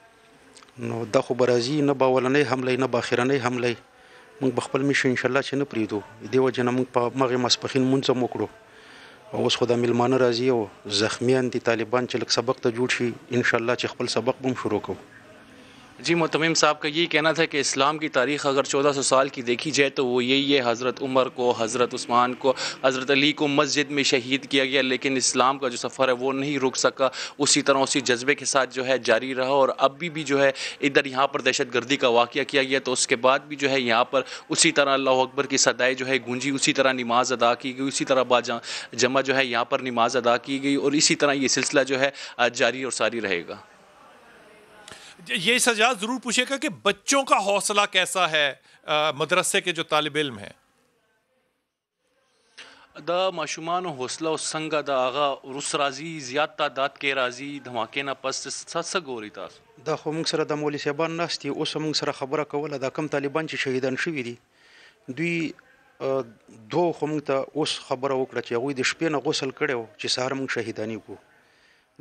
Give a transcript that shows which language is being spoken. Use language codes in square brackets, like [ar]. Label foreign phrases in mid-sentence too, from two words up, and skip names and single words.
[ps] نو دا خو به راځي، نه به اولنۍ حمله نه به اخرنۍ حمله. موږ به خپل میشن انشاءالله چې نه پرېږدو. دې وجه نه موږ په مغې ماسپښین لمونځ هم وکړو. او اوس خو دا میلمانه راځي او زخمیان دي طالبان چې لږ سبق ته جوړ شي، انشاءالله چې خپل سبق به هم شروع کوو. [ur] جی، متمم صاحب کا یہی کہنا تھا کہ اسلام کی تاریخ اگر 1400 سال کی دیکھی جائے تو وہ یہی ہے، حضرت عمر کو، حضرت عثمان کو، حضرت علی کو مسجد میں شہید کیا گیا، لیکن اسلام کا جو سفر ہے وہ نہیں رک سکا. اسی طرح اسی جذبے کے ساتھ جو ہے جاری رہا، اور اب بھی جو ہے ادھر یہاں پر دہشت گردی کا واقعہ کیا گیا تو اس کے بعد بھی جو ہے یہاں پر اسی طرح اللہ اکبر کی صدائے جو ہے گونجی، اسی طرح نماز ادا کی گئی، اسی طرح جمع جو ہے یہاں پر نماز ادا کی گئی، اور اسی طرح یہ سلسلہ جو ہے جاری اور ساری رہے گا. یہ سجاد ضرور پوچھے گا کہ بچوں کا حوصلہ کیسا ہے مدرسے کے جو طالب علم ہیں؟ [ps] دا ماشومانو حوصله او څنګه د هغه روس راځي، زیات تعداد کې راځي دھماکې نه پس څه ګوري تاسو؟ دا خو موږ سره د مولوي صاحبان ناست دي، اوس موږ سره خبره کوله. دا کم طالبان چې شهیدان شوي دي، دوی دوه خو موږ ته اوس خبره وکړه چې هغوی د شپې نه غسل کړی و چې سهار موږ شهیداني کړو.